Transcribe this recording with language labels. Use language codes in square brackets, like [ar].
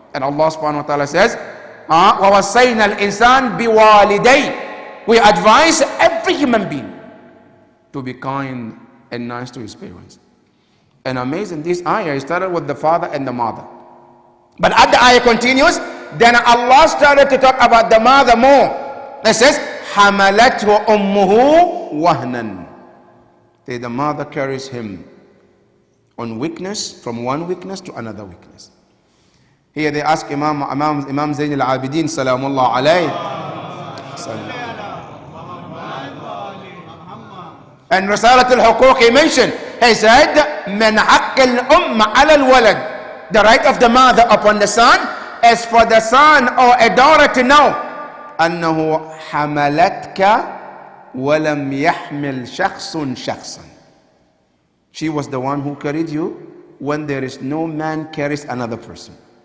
[en] And Allah subhanahu wa ta'ala says, [ar] وَوَصَّيْنَا الْإِنسَانِ بِوَالِدَيْهِ. [en] We advise every human being to be kind and nice to his parents. And amazing, this ayah started with the father and the mother. But as the ayah continues, then Allah started to talk about the mother more. It says, [ar] حَمَلَتْهُ أُمُّهُ وَهْنًا. [en] The mother carries him on weakness, from one weakness to another weakness. Here they ask Imam Zayn al-Abidin, salamullah alayhi. And Risalat al-Huquq, he mentioned, He said, [ar] من حق الأم على الولد. [en] The right of the mother upon the son is for the son or a daughter to know [ar] أنه حملتك ولم يحمل شخص شخصا. [en] She was the one who carried you when there is no man carries another person.